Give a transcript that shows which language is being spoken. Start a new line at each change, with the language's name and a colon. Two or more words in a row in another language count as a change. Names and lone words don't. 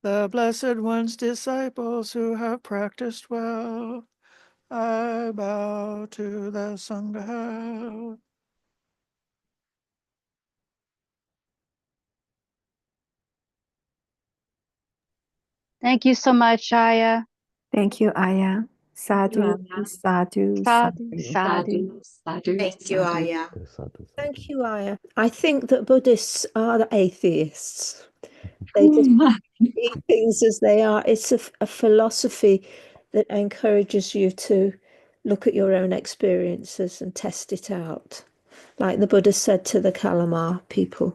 English: the Blessed One's disciples who have practiced well. I bow to the Sangha. Thank you so much, Ayya. Thank you, Ayya. Sadhu, Ayya. sadhu, Sadhu, sadhu. sadhu. Sadhu, Thank you, sadhu. Ayya. Sadhu, Thank sadhu. you, Ayya. I think that Buddhists are atheists. They just see things as they are. It's a philosophy that encourages you to look at your own experiences and test it out. Like the Buddha said to the Kalamar people.